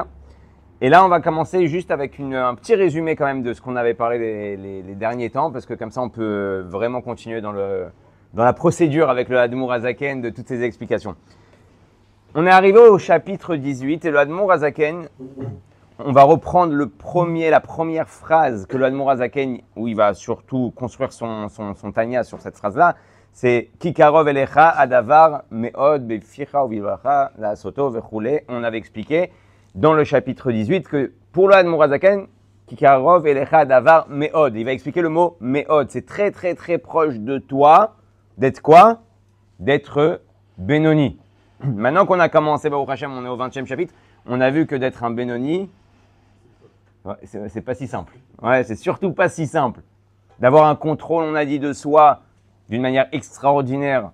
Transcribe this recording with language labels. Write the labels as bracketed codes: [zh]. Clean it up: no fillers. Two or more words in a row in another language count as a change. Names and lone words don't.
[fr] Et là, on va commencer juste avec un petit résumé quand même de ce qu'on avait parlé les derniers temps, parce que comme ça, on peut vraiment continuer dans la procédure avec le Admour Hazaken de toutes ces explications. On est arrivé au chapitre 18 et le Admour Hazaken, on va reprendre la première phrase que le Admour Hazaken, où il va surtout construire son Tanya sur cette phrase-là, c'est « [he] כי קרוב אליך הדבר מאד בפיך ובלבבך לעשותו וכולי ». [fr] On avait expliqué dans le chapitre 18 que pour le Admour Hazaken, [he] כי קרוב אליך דבר מאד. [fr] Il va expliquer le mot me'od. C'est très très très proche de toi. D'être quoi? D'être Benoni. Maintenant qu'on a commencé, [he] ברוך השם, [fr] on est au 20e chapitre, on a vu que d'être un Benoni, ouais, c'est pas si simple. Ouais, c'est surtout pas si simple. D'avoir un contrôle, on a dit, de soi d'une manière extraordinaire.